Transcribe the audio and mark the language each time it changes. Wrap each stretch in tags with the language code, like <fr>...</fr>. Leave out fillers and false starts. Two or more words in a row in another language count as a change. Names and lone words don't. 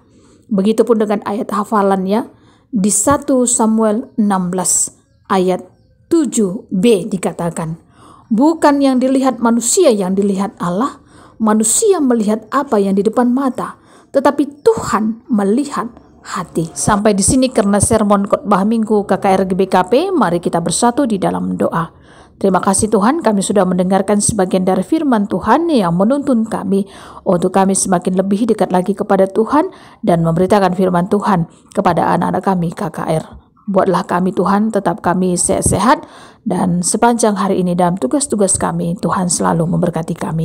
<id>Begitupun dengan ayat hafalannya, di 1 Samuel 16 ayat 7b dikatakan, bukan yang dilihat manusia yang dilihat Allah, manusia melihat apa yang di depan mata, tetapi Tuhan melihat hati. Sampai di sini karena sermon khotbah minggu KKR GBKP, mari kita bersatu di dalam doa. Terima kasih Tuhan, kami sudah mendengarkan sebagian dari firman Tuhan yang menuntun kami untuk kami semakin lebih dekat lagi kepada Tuhan dan memberitakan firman Tuhan kepada anak-anak kami KKR. Buatlah kami Tuhan, tetap kami sehat-sehat, dan sepanjang hari ini dalam tugas-tugas kami, Tuhan selalu memberkati kami.</id>